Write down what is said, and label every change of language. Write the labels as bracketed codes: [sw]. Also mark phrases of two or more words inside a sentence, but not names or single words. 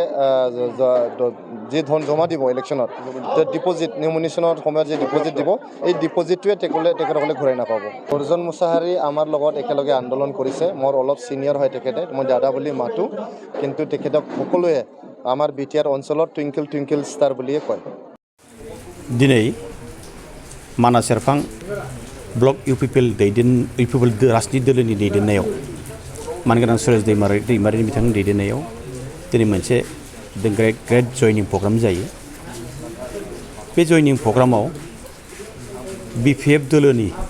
[as] যে ধন জমা দিব ইলেকশ্যনত ডিপজিট নমিনেশ্যনৰ সময়ত যে ডিপজিট দিব এই ডিপজিটটোৱে তেখেতসকলে ঘূৰাই নাপাব অৰ্জন মুছাহাৰী আমাৰ লগত একেলগে আন্দোলন কৰিছে মোৰ অলপ সিনিয়ৰ হয় তেখেতে মই দাদা বুলি মাতো কিন্তু তেখেতক সকলোৱে আমাৰ বিটিআৰ অঞ্চলত টুইংকল টুইংকল ষ্টাৰ বুলিয়ে কয় [brx] দিनै मानास सेरफां ब्लक इउपिपिएल राजनीति दोलोनि दैदेननायाव मानगोनां सुरेश दैमारिनि बिथांनि दैदेननायाव दिनै मोनसे ग्रेट जयनिं प्रग्राम जायो बे जयनिं प्रग्रामाव बिपिएफ दोलोनि